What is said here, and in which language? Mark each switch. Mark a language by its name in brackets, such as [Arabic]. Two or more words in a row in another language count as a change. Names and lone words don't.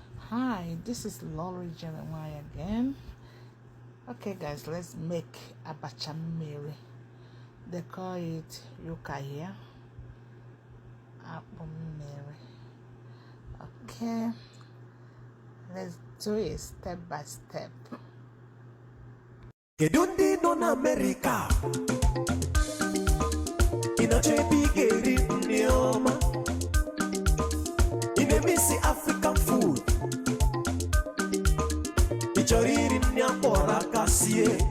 [English] Hi, this is Lori Jeremiah again. Okay, guys, let's make [Igbo] abacha mmiri. [English] They call it yuka here. [Igbo] Akpu mmiri. [English] Okay, let's do it step by step. [Igbo] Kedu ndị nọ n'Amerịka? Ị na-achọ ebe ị ga-eri nri ọma? Ị na-eme isi [English] African food? [Igbo] Ị chọrọ iri nri akpọrọ aka sie?